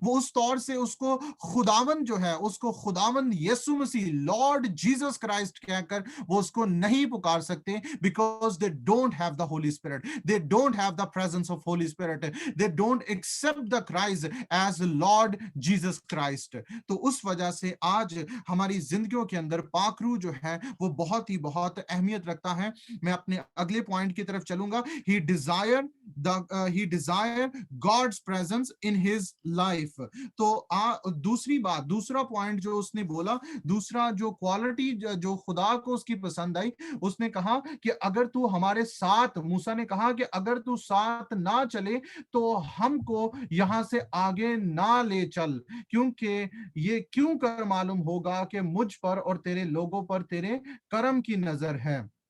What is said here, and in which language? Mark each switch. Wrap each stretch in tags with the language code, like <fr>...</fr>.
<hi>वो उस तौर से उसको खुदावन जो है, उसको खुदावन Yesu Masih Lord Jesus Christ कहकर वो उसको नहीं पुकार सकते, because दे don't have the Holi spirit, they don't have the presence of Holy Spirit, they don't accept the Christ as Lord Jesus Christ। तो उस वजह से आज हमारी जिंदगियों के अंदर पाकरू जो है वो बहुत ही बहुत अहमियत रखता है। मैं अपने अगले पॉइंट की तरफ चलूंगा।</hi> <en>he desire God's presence in his life।</en> <hi>तो दूसरी बात, दूसरा पॉइंट जो उसने बोला, दूसरा जो क्वालिटी जो खुदा को उसकी पसंद आई, उसने कहा कि अगर तू हमारे साथ, मूसा ने कहा कि अगर तू साथ ना चले तो हमको यहां से आगे ना ले चल, क्योंकि ये क्यों कर मालूम होगा कि मुझ पर और तेरे लोगों पर तेरे करम की नजर है।</hi>